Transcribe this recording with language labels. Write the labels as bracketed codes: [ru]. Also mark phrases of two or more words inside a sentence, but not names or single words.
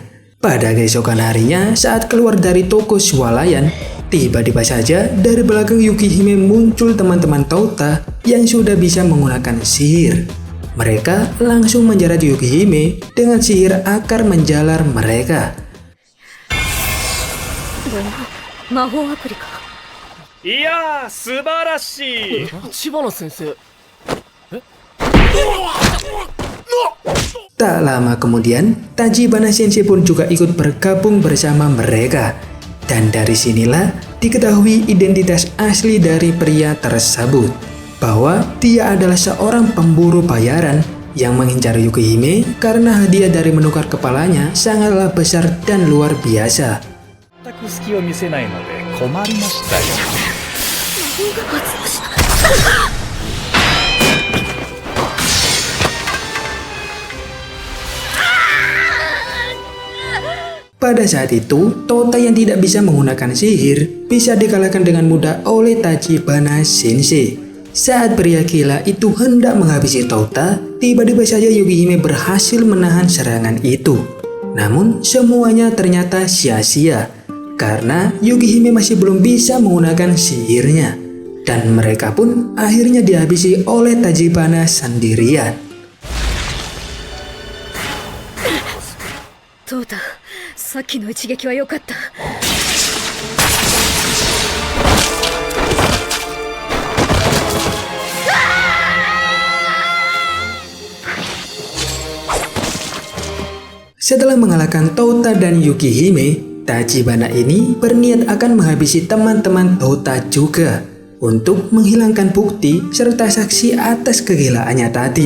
[id] Pada keesokan harinya, saat keluar dari toko swalayan, tiba-tiba saja dari belakang Yukihime muncul teman-teman Touta yang sudah bisa menggunakan sihir. Mereka langsung menjerat Yukihime dengan sihir akar menjalar mereka. [ja] 魔法アプリか。いやー素晴らしい。千葉の先生。 [id] Tak lama kemudian, Tachibana Sensei pun juga ikut bergabung bersama mereka. Dan dari sinilah diketahui identitas asli dari pria tersebut, bahwa dia adalah seorang pemburu bayaran yang mengincar Yukihime karena hadiah dari menukar kepalanya sangatlah besar dan luar biasa. [ja] 全く隙を見せないので困りましたよ。 [id] Pada saat itu, Touta yang tidak bisa menggunakan sihir bisa dikalahkan dengan mudah oleh Tachibana Sensei. Saat pria gila itu hendak menghabisi Touta, tiba-tiba saja Yukihime berhasil menahan serangan itu. Namun semuanya ternyata sia-sia karena Yukihime masih belum bisa menggunakan sihirnya. Dan mereka pun akhirnya dihabisi oleh Tachibana sendirian. [ja] トータ、さっきの一撃は良かった。 [id] Setelah mengalahkan Touta dan Yukihime, Tachibana ini berniat akan menghabisi teman-teman Touta juga untuk menghilangkan bukti serta saksi atas kegilaannya tadi.